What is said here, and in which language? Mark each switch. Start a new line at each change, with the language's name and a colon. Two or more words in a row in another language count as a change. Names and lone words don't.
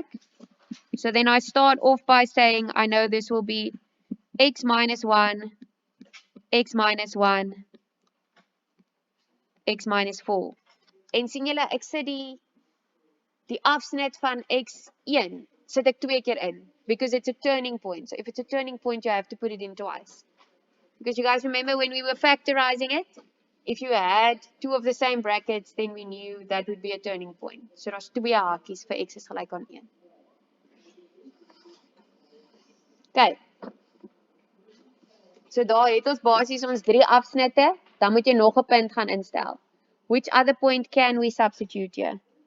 English: So then I start off by saying I know this will be x minus 1, x minus 1, x minus 4.
Afrikaans: En sien julle, ek sit die afsnit van x1 sit ek 2 keer in,
English: because it's a turning point. So if it's a turning point, you have to put it in twice. Because you guys remember when we were factorizing it, if you had 2 of the same brackets, then we knew that would be a turning point.
Afrikaans: So daar's 2 hakies vir x is gelyk aan 1. Okay. So daar het ons basies ons 3 afsnitte, dan moet jy nog 'n punt gaan instel.
English: Which other point can we substitute here?